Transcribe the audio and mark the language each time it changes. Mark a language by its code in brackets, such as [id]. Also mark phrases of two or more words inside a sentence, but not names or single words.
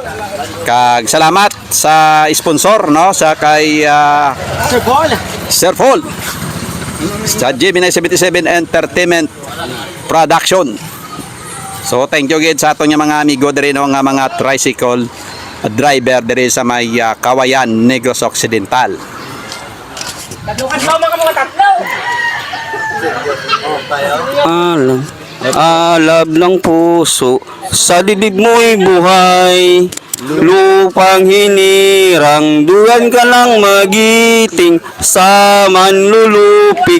[hil] Kag salamat sa sponsor no sa kay Sir Paul sa Gemini 77 Entertainment Production. So [en] thank you [hil] gid sa aton nga mga amigo diri no nga mga tricycle driver diri sa may Kawayan, Negros Occidental. [tl] Alab ng puso sa dibdib mo'y buhay. Lupang hinirang, duyan ka lang magiting sa manlulupik.